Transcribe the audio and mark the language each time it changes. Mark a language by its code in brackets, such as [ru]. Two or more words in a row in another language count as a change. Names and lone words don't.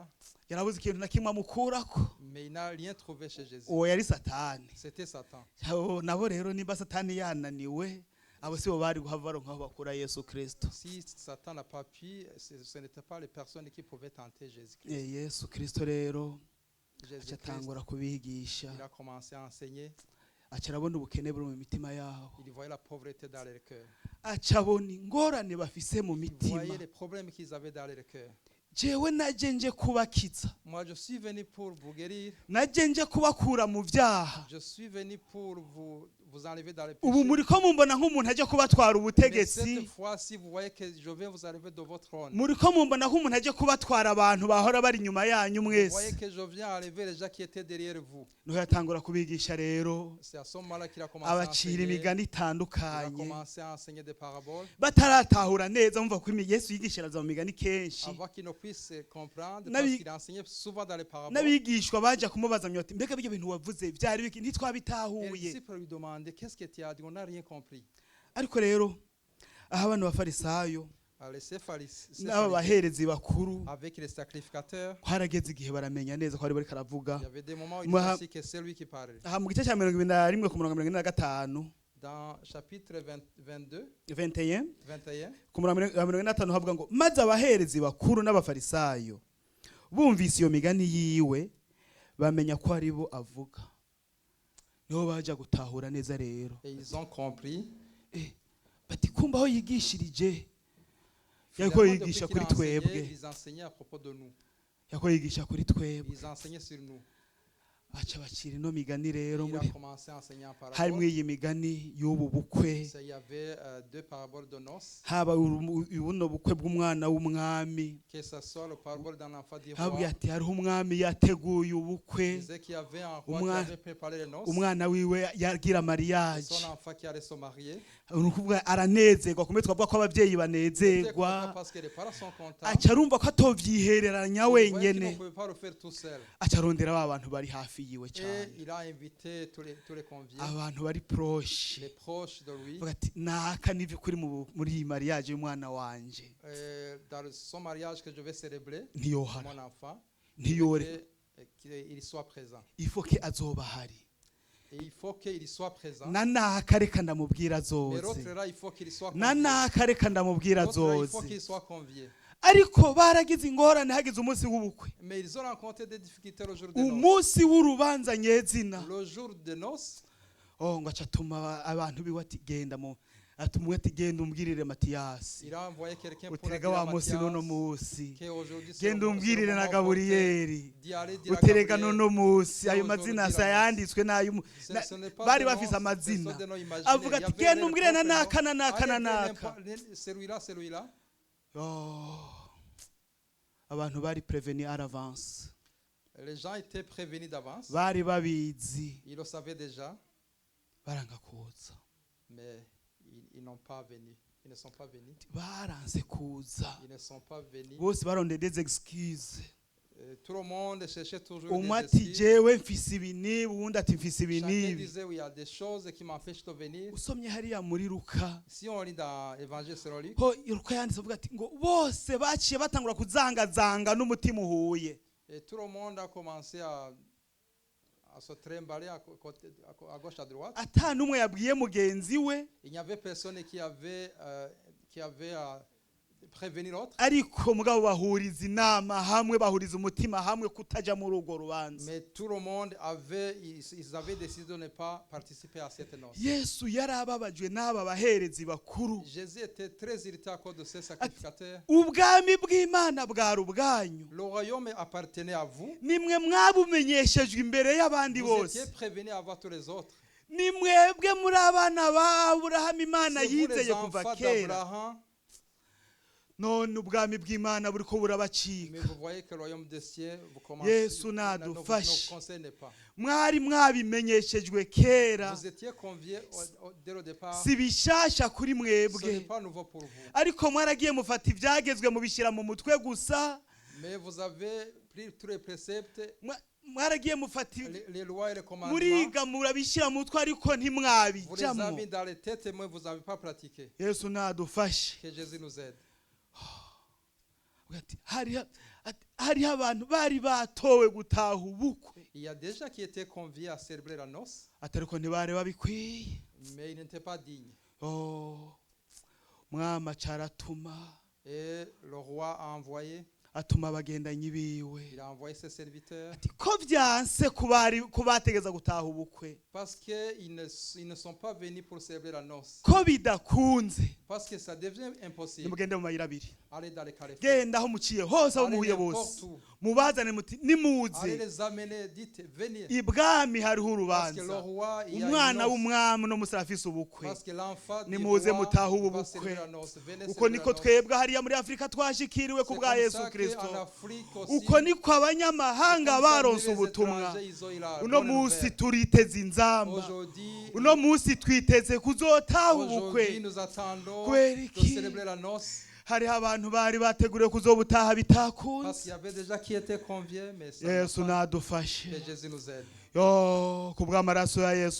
[rn] yarabuze ikintu na kimwe amukurako [fr] mais il n'a rien trouvé chez Jésus. [rn] uwo yari satani [fr] C'était Satan. [rn] Abo nabo rero nimba satani yananiwe abo sibo bari guhava baronka aho bakura yesu kirisito [fr] Si Satan n'a pas pu, ce n'étaient pas les personnes qui pouvaient tenter Jésus-Christ. [rn] yesu kirisito rero aca [fr] Jésus-Christ, [rn] atangura kubigisha [fr] il a commencé à enseigner. [rn] aca arabona ubukene buri mu mitima yabo [fr] Il voyait la pauvreté dans leur cœur. [rn] aca abona ingorane bafise mu [fr] Il [rn] mitima [fr] voyait les problèmes qu'ils avaient dans leur cœur. [rn] jewe naje nje kubakiza [fr] Moi, je suis venu pour vous guérir. [rn] naje nje kubakura mu byaha [fr] Je suis venu pour vous enlever dans les [rn] ubu [fr] péchés. [rn] muri ko mumbona nk'umuntu aje kubatwara [fr] Mais [rn] ubutegetsi [fr] cette fois-ci, vous voyez que je vais vous enlever de votre trône. [rn] muri ko mumbona nk'umuntu aje kubatwara abantu bahora bari inyuma yanyu [fr] Vous voyez [rn] mwese [fr] que je viens enlever les gens qui étaient derrière vous. [rn] niho yatangura kubigisha rero [fr] C'est à ce moment-là qu'il a commencé à [rn] abacira [fr] enseigner. [rn] imigani [fr] Il a [rn] itandukanye [fr] commencé à enseigner des paraboles. [rn] bataratahura neza mumva ko yesu yigishiriza mu migani kenshi [fr] Avant qu'ils ne puissent comprendre, [rn] Nabi- [fr] parce qu'il enseignait souvent dans les paraboles. [rn] n'abigishwa baje kumubaza ati mbega ibyo bintu wavuze byari biki [fr] Et les [rn] ntitwabitahuye [fr] disciples lui demandaient, qu'est-ce que tu as dit? On n'a rien compris. [rn] ariko rero aho abantu bafarisayo [fr] Alors, ces pharisiens, [rn] n'aba baherezi bakuru [fr] avec les sacrificateurs, [rn] harageze igihe baramenya neza ko ari bariko [fr] il [rn] aravuga [fr] y avait des moments où il Moi- pensait que c'est lui qui parlait. [rn] aha mu gice cya 21 ku murongo 45 [fr] Dans chapitre 22, [rn] 21 [fr] 21, [rn] ku murongo 45 havuga ngo maze abaherezi bakuru n'abafarisayo bumvise iyo migani yiwe bamenya ko ari bo avuga niho baja gutahura neza rero [fr] et ils ont compris. [rn] bati kumva aho yigishirije yariko [fr] Finalement, [rn] yigisha [fr] depuis [rn] kuri [fr] qu'il a enseigné, [rn] twebwe [fr] ils enseignaient à propos de nous. [rn] yariko yigisha kuri twebwe [fr] Ils enseignaient sur nous. [rn] baca bacira ino migani rero [fr] Il a [rn] muri [fr] commencé à enseigner en [rn] harimwo [fr] parabole. [rn] iyi migani y'ubu bukwe [fr] Il y avait deux paraboles de noces, [rn] haba buno bukwe bw'umwana w'umwami [fr] que ce soit le parabole d'un enfant du [rn] habwiye [fr] roi. [rn] ati hariho umwami yateguye [fr] Il [rn] ubukwe [fr] disait qu'il y avait un roi qui [rn] Umwana- [fr] avait préparé les noces. [rn] umwana wiwe yagira [fr] Et mariage son enfant qui allait se marier. [rn] ni ukuvuga aranezerwa kumwe twavuga ko ababyeyi [fr] Il était [rn] banezerwa [fr] content parce que les parents sont contents. [rn] aca arumva ko atovyihereranya [fr] Il voyait qu'il ne [rn] wenyene [fr] pouvait pas le faire tout seul. [rn] aca arondera ba bantu bari hafi yiwe [fr] Et [rn] cyane [fr] il a invité tous les conviés, [rn] abantu bari proche [fr] les proches de lui. [rn] avuga ati naka n'ivyo kuri muri iyi mariage y'umwana wanje [fr] Dans son mariage que je vais célébrer, [rn] ntiyohara [fr] mon enfant, [rn] ntiyore [fr] qu'il soit présent. il faut que [rn] azoba ahari [fr] Et il faut qu'il soit présent. [rn] na naka reka ndamubwira [fr] Mais [rn] azoze [fr] l'autre là, il faut qu'il soit [rn] na [fr] convié. [rn] naka reka ndamubwira [fr] L'autre là, il faut [rn] azoze [fr] qu'il soit convié. [rn] ariko baragize ingorane hagize umunsi w'ubukwe [fr] Mais ils ont rencontré des difficultés le jour des noces. [rn] umunsi w'urubanza nyezina [fr] Le jour des noces, [rn] oh ngo aca atuma abantu biwe ati genda mu ati umwe ati genda umbwirire Matiyasi [fr] Il a envoyé quelqu'un pour [rn] uterega [fr] dire à [rn] wa munsi n'uno [fr] Matthias [rn] munsi [fr] qu'aujourd'hui c'est [rn] genda [fr] le [rn] umbwirire na [fr] moment [rn] Gaburiyeli [fr] d'y aller dire à [rn] uterega [fr] Gabriel. [rn] n'uno munsi ayo [fr] Aujourd'hui [rn] mazina [fr] dira [rn] sayanditswe n'ayo [fr] Ce n'est pas [rn] bari [fr] des [rn] bafise [fr] noms, [rn] amazina [fr] ce sont des noms imaginaires. [rn] avuga [fr] Il y [rn] ati [fr] avait [rn] genda [fr] les [rn] umbwirire na [fr] propres [rn] naka na [fr] noms. [rn] naka na [fr] Allez dire [rn] naka [fr] celui-là, celui-là. [rn] Oh, abantu bari preveni [fr] à l'avance Les gens étaient prévenus d'avance. [rn] bari babizi [fr] Ils le savaient déjà, [rn] baranga kuza [fr] mais ils n'ont pas venu. Ils ne sont pas venus. [rn] baranze kuza [fr] Ils ne sont pas venus. [rn] bose barondeye [fr] des excuses Tout le monde cherchait toujours [rn] umwe [fr] des [rn] ati [fr] excuses. [rn] jewe mfise ibi n'ibi uwundi ati mfise ibi [fr] Chacun [rn] n'ibi [fr] disait, oui, il y a des choses qui m'empêchent de venir. [rn] usomye hariya muri Luka [fr] Si on lit dans l'Évangile selon Luc, [rn] ho Luka yanditse avuga ati ngo bose baciye batangura kuzangazanga n'umutima uhuye [fr] et tout le monde a commencé à se trimballer à gauche, à droite. [rn] ata n'umwe yabwiye mugenzi we [fr] Il n'y avait personne qui avait prévenu l'autre. [rn] ariko mugabo bahuriza inama hamwe bahuriza umutima hamwe kutaja muri urwo rubanza [fr] Mais tout le monde ils avaient décidé de ne pas participer à cette noce. [rn] Yesu yari ababajwe n'aba baherezi bakuru [fr] Jésus était très irrité à cause de ces sacrificateurs. [rn] ubwami bw'Imana bwari ubwanyu [fr] Le royaume appartenait à vous. [rn] nimwe mwabumenyeshejwe imbere y'abandi [fr] Vous [rn] bose [fr] étiez prévenus avant tous les autres. [rn] ni mwebwe muri abana ba Aburahamu Imana [fr] C'est vous les [rn] yizeye kuva [fr] enfants [rn] kera [fr] d'Abraham. [rn] none ubwami bw'Imana buriko [fr] Mais [rn] burabacika [fr] vous voyez que le royaume des cieux, vous commencez, [rn] Yesu [fr] ne [rn] nadufashe. [fr] concerne pas. [rn] mwari mwabimenyeshejwe kera [fr] Vous étiez conviés dès le départ. [rn] si bishasha kuri [fr] Ce n'est [rn] mwebwe [fr] pas nouveau pour vous. [rn] ariko mwaragiye mufata ibyagezwe mubishyira mu mutwe gusa [fr] Mais vous avez pris tous les préceptes, [rn] mwaragiye mufata [fr] les lois et les commandements. [rn] muriga murabishyira mu mutwe ariko [fr] Vous les [rn] ntimwabijyamo [fr] avez mis dans les têtes, mais vous n'avez pas pratiqué. [rn] Yesu nadufashe [fr] Que Jésus nous aide. [rn] Ati, hariho abantu bari batowe gutaha ubukwe [fr] Il y a des gens qui étaient conviés à célébrer la noce, [rn] ati ariko ntibari babikwiye [fr] mais ils n'étaient pas dignes. [rn] Oh, mwama caratuma [fr] Et le roi a envoyé, [rn] atuma abagendanyi biwe [fr] il a envoyé ses serviteurs, [rn] ati ko byanse kubategeza gutaha ubukwe [fr] parce qu'ils ne sont pas venus pour célébrer la noce. [rn] ko bidakunze [fr] Parce que ça devient impossible. [rn] nimugende mu mayira abiri [fr] Allez dans les carrefours. [rn] genda aho muciye hose aho [fr] Allez [rn] muhuye [fr] n'importe [rn] bose [fr] où. [rn] mubazane muti [fr] Allez [rn] nimuze [fr] les amener, dites, venez. [rn] ibwami hariho [fr] Parce que le [rn] urubanza [fr] roi, il y a [rn] umwana [fr] une noce. [rn] w'umwami no musore afise ubukwe [fr] Parce que l'enfant du [rn] nimuze [fr] roi [rn] mutahe ubu [fr] va [rn] bukwe [fr] célébrer la noce. Venez [rn] uko [fr] célébrer [rn] niko [fr] la noce. [rn] twebwe hariya muri Afurika twashikiriwe ku [fr] C'est [rn] bwa [fr] comme [rn] Yesu [fr] ça [rn] Kristo [fr] qu'en Afrique aussi, [rn] uko niko abanyamahanga [fr] comme ça, [rn] baronse [fr] les [rn] ubutumwa [fr] étrangers, ils ont eu la [rn] uno [fr] bonne [rn] munsi [fr] nouvelle. [rn] turiteze inzamba [fr] Aujourd'hui, [rn] uno munsi twiteze kuzotaha [fr] aujourd'hui, [rn] ubukwe [fr] nous attendons [rn] Kubera [fr] de [rn] iki? [fr] célébrer la noce. [rn] hariho abantu bari bateguriwe kuzobutaha [fr] Parce [rn] bitakunze [fr] qu'il y avait des gens qui étaient conviés, mais ça n'a [rn] Yesu [fr] pas. [rn] nadufashe [fr] Que Jésus nous aide. [rn] yo ku bw'amaraso ya Yesu